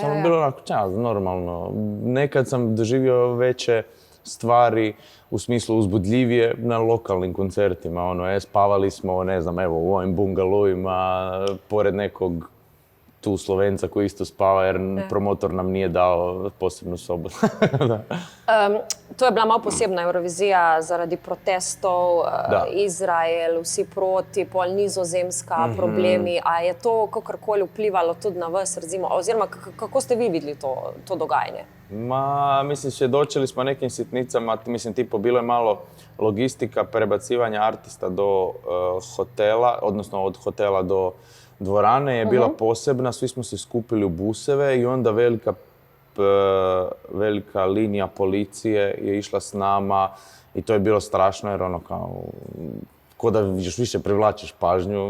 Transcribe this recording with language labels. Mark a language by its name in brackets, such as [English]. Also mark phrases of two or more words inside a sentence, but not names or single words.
[Croatian] Samo bilo onako, normalno. Nekad sam doživio veće stvari, u smislu uzbudljivije, na lokalnim koncertima. Spavali smo, ne znam, evo, u ovim bungalovima, pored nekog tu Slovenca koji isto spava jer promotor nam nije dao posebnu sobu. [Slovenian] To je bila malo posebna Eurovizija zaradi protestov, Izrael, vsi proti, pol Nizozemska, problemi. A je to kakorkoli vplivalo tudi na vas, recimo, oziroma kako ste vi videli to dogajanje? [Croatian] Mislim, svjedočili smo nekim sitnicama, tipo bilo je malo logistika prebacivanja artista do hotela, odnosno od hotela do dvorane je bila posebna, svi smo se skupili u buseve i onda velika linija policije je išla s nama i to je bilo strašno jer ko da još više privlačiš pažnju.